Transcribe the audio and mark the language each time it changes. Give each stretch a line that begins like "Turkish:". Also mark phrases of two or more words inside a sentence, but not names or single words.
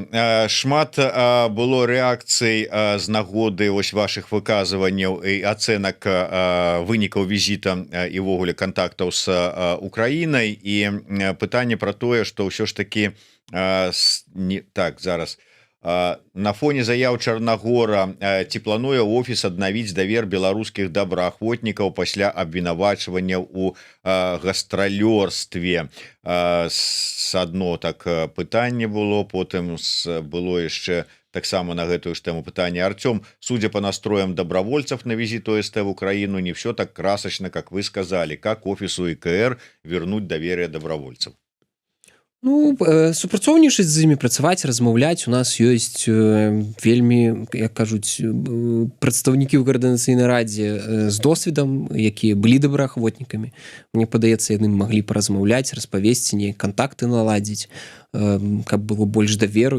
Belarusian: Шмат было рэакцый з нагоды вось ваших выказванняў і ацэнак вынікаў візіта і ўвогуле кантактаў з Украінай, і пытанне пра тое, што ўсё ж таки так зараз на фоне заяў Чарнагора, ці плануе офіс аднавіць давер беларускіх добраахвотнікаў пасля абвінавачвання ў гастралёрстве. Адно так пытанне было, потым было яшчэ таксама на гэтую ж тэму пытанне.
Russian: Артём, судя по настроям добровольцев на визит ОСТ в Украину, не все так красочно, как вы сказали. Как офису ИКР вернуть доверие добровольцев?
Belarusian: Ну, супрацоўнічаць з імі, працаваць, размаўляць. У нас ёсць вельмі, як кажуць, прадстаўнікі ў Каардынацыйнай радзе з досведам, якія былі добраахвотнікамі. Мне падаецца, яны маглі паразмаўляць, распавесці, неяк кантакты наладзіць, каб было больш даверу.